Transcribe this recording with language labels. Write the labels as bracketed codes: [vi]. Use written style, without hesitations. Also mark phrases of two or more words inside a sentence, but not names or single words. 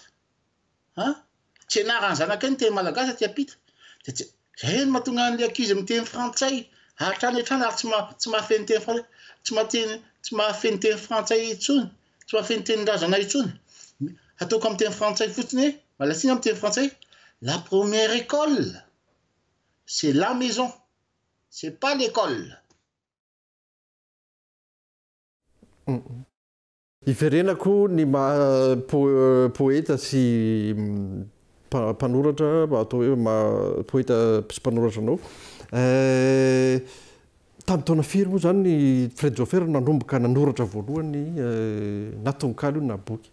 [mg] Tsy ianarany zanakay ny teny malagasy tiapita. Zay no mahatonga an'ilay ankizy miteny frantsay hatrany hatrany ary tsy mahafeny teny frantsay, tsy mahafeny teny frantsay intsony, tsy mahafeny teny-drazana intsony. Ataoko amin'ny teny frantsay fotsiny hoe malatsina amin'ny teny frantsay, [fr] la première école c'est la maison, c'est pas l'école. [mg] Iverenako ny poeta sy mpanoratra atao hoe poeta sy mpanoratra anao. Tamin'ny taona firy moa zany ny Fred Joffert nanomboka nanoratra voalohany natononkalo io na boky?